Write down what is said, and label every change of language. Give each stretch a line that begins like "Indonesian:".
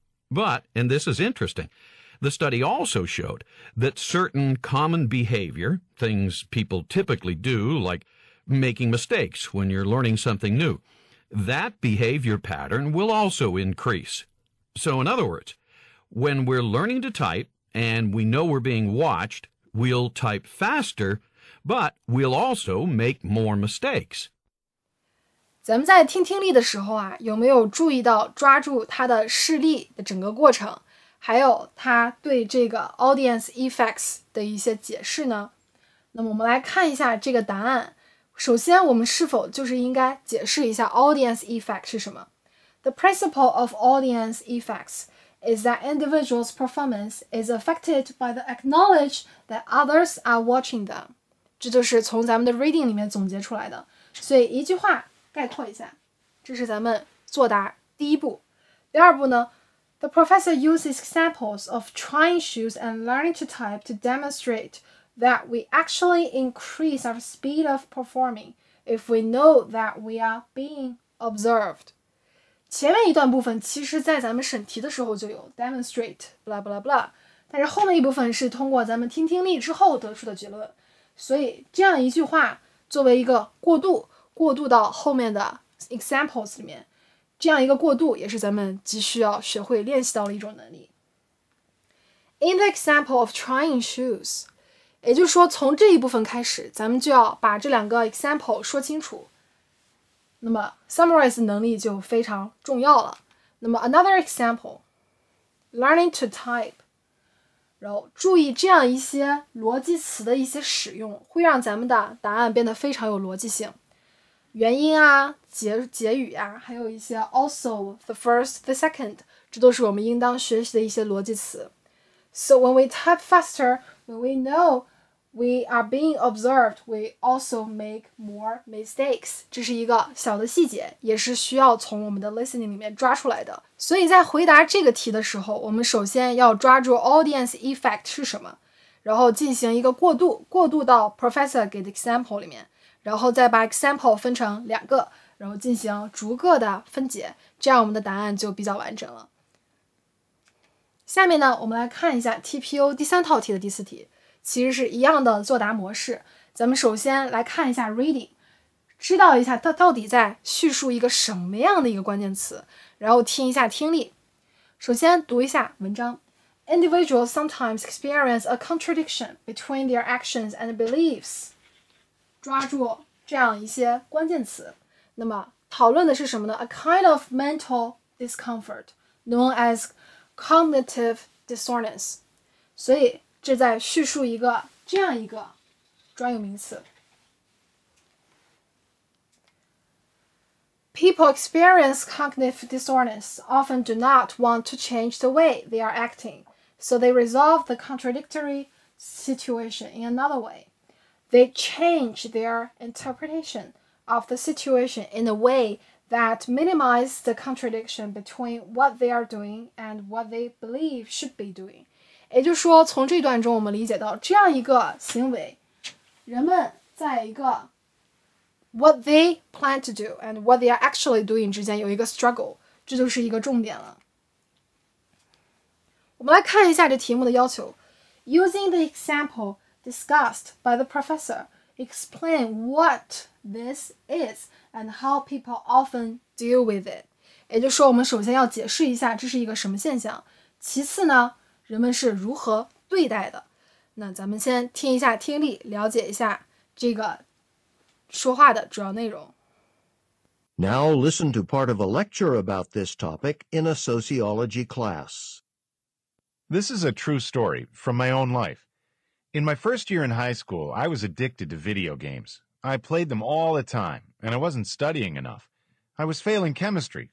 English: But, and this is interesting, the study also showed that certain common behavior, things people typically do, like making mistakes when you're learning something new, that behavior pattern will also increase. So in other words, when we're learning to type and we know we're being watched, we'll type faster, but we'll also make more mistakes.
Chinese: 咱们在听听力的时候啊，有没有注意到抓住它的示例的整个过程，还有它对这个 audience effects 的一些解释呢？那么我们来看一下这个答案。首先，我们是否就是应该解释一下 audience effect 是什么？
English: The principle of audience effects is that individuals' performance is affected by the acknowledge that others are watching them.
Chinese: 这就是从咱们的 reading 里面总结出来的。所以一句话概括一下，这是咱们作答第一步。第二步呢？
English: The professor uses examples of trying shoes and learning to type to demonstrate that we actually increase our speed of performing if we know that we are being observed.
Chinese: 前面一段部分其实在咱们审题的时候就有
English: demonstrate blah blah blah，
Chinese: 但是后面一部分是通过咱们听听力之后得出的结论，所以这样一句话作为一个过渡到后面的 examples 里面，这样一个过渡也是咱们急需要学会练习到的一种能力。
English: In the example of trying shoes，
Chinese: 也就是说从这一部分开始，咱们就要把这两个 example 说清楚。那么 summarize 能力就非常重要了。那么
English: another example， learning to type，
Chinese: 然后注意这样一些逻辑词的一些使用，会让咱们的答案变得非常有逻辑性。元音啊、结语啊，还有一些
English: also the first the second，
Chinese: 这都是我们应当学习的一些逻辑词。
English: So when we type faster, when we know we are being observed, we also make more mistakes.
Chinese: 这是一个小的细节，也是需要从我们的 listening 里面抓出来的。所以在回答这个题的时候，我们首先要抓住 audience effect 是什么，然后进行一个过渡到 professor 给的 example 里面，然后再把 example 分成两个，然后进行逐个的分解，这样我们的答案就比较完整了。下面呢，我们来看一下 TPO 第3套题的第4题，其实是一样的作答模式。咱们首先来看一下 reading， 知道一下它到底在叙述一个什么样的一个关键词，然后听一下听力。首先读一下文章。
English: Individuals sometimes experience a contradiction between their actions and beliefs。
Chinese: 抓住这样一些关键词。那么讨论的是什么呢？
English: A kind of mental discomfort known as cognitive dissonance。
Chinese: 所以这在叙述一个这样一个专有名词。
English: People experience cognitive dissonance often do not want to change the way they are acting, so they resolve the contradictory situation in another way. They change their interpretation of the situation in a way that minimizes the contradiction between what they are doing and what they believe should be doing.
Chinese: 也就是说，从这段中我们理解到，这样一个行为，人们在一个
English: what they plan to do and what they are actually doing
Chinese: 之间有一个 struggle， 这就是一个重点了。我们来看一下这题目的要求。
English: Using the example discussed by the professor, explain what this is and how people often deal with it.
Chinese: 也就是说，我们首先要解释一下这是一个什么现象，其次呢，人们是如何对待的。那咱们先听一下听力，了解一下这个说话的主要内容。
English: Now listen to part of a lecture about this topic in a sociology class. This is a true story from my own life. In my first year in high school, I was addicted to video games. I played them all the time, and I wasn't studying enough. I was failing chemistry.